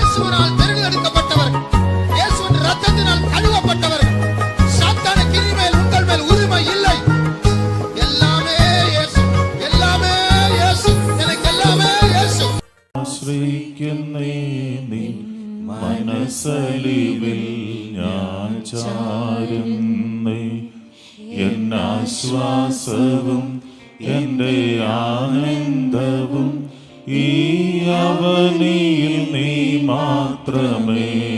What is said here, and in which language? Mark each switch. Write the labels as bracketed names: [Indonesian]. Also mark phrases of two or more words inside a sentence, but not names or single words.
[Tamil] கிருபையினால் தேர்ந்தெடுக்கப்பட்டவர்கள், இயேசுவின் இரத்தத்தினால் கழுவப்பட்டவர்கள். சாத்தானுக்கு இனிமேல் உங்கள் மேல் உரிமை இல்லை. எல்லாமே இயேசு, எல்லாமே இயேசு, எனக்கு எல்லாமே இயேசு. [Malayalam] ആശ്രയിക്കുന്നേ നീ മനസ്സലിവിൽ ഞാൻ ചാരുന്നേ. എന്നാശ്വാസവും എൻ്റെ ആനന്ദവും ഈ അവനിയിൽ നീ മാത്രമേ.